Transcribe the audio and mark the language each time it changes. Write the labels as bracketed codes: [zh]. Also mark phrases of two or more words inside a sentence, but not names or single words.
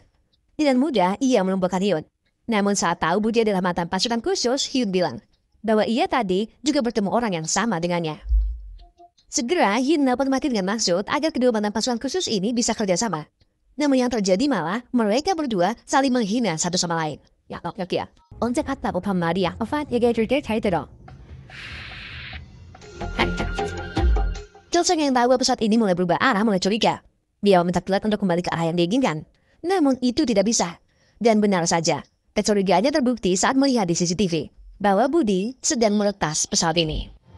[id] Dengan mudah, ia melumpuhkan Hyun. Namun saat tahu Budi adalah mantan pasukan khusus, Hyun bilang bahwa ia tadi juga bertemu orang yang sama dengannya. Segera, Hyun dapat mati dengan maksud agar kedua mantan pasukan khusus ini bisa kerjasama. Namun yang terjadi malah, mereka berdua saling menghina satu sama lain. Ya, ya. [ko] 언제 갔다 뭐 반 말이야. 얘기해줄게 잘 들어. [id] Chelsea yang tahu pesawat ini mulai berubah arah mulai curiga. Dia meminta pilot untuk kembali ke arah yang diinginkan. Namun itu tidak bisa. Dan benar saja, kecurigaannya terbukti saat melihat di CCTV bahwa Budi sedang meretas pesawat ini.